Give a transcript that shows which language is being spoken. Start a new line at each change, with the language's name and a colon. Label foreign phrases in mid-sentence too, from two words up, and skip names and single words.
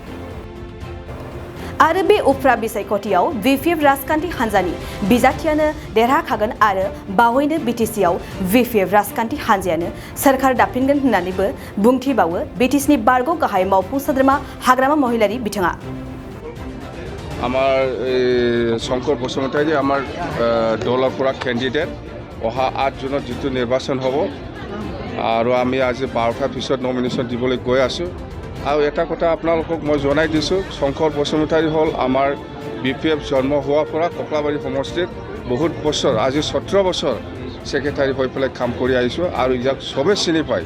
Bodo: आरो बे उफ्रा बिसायख'थियाव VPF राजखान्थि हान्जानि बिजाथियानो देरहाखागोन आरो बावैनो बिटिसिआव VPF राजखान्थि हान्जायानो सोरखार दाफिनगोन होननानैबो बुंथिबावो बिटिसिनि बारग' गाहाय मावफुं सोद्रोमा हाग्रामा महिलारि बिथाङा।
Assamese: আমার শংকৰ বসুমতাৰী আমাৰ দলৰ পৰা কেণ্ডিডেট অহা 8 জুনত যিটো নিৰ্বাচন হ'ব আৰু আমি আজি 12টাৰ পিছত নমিনেশ্যন দিবলৈ গৈ আছোঁ। আৰু এটা কথা আপোনালোকক মই জনাই দিছোঁ, শংকৰ বসুমতাৰী হ'ল আমাৰ BPF জন্ম হোৱাৰ পৰা কক্লাবাৰী সমষ্টিত বহুত বছৰ আজি 17 বছৰ ছেক্ৰেটাৰী হৈ পেলাই কাম কৰি আহিছোঁ আৰু ইয়াক চবেই চিনি পায়।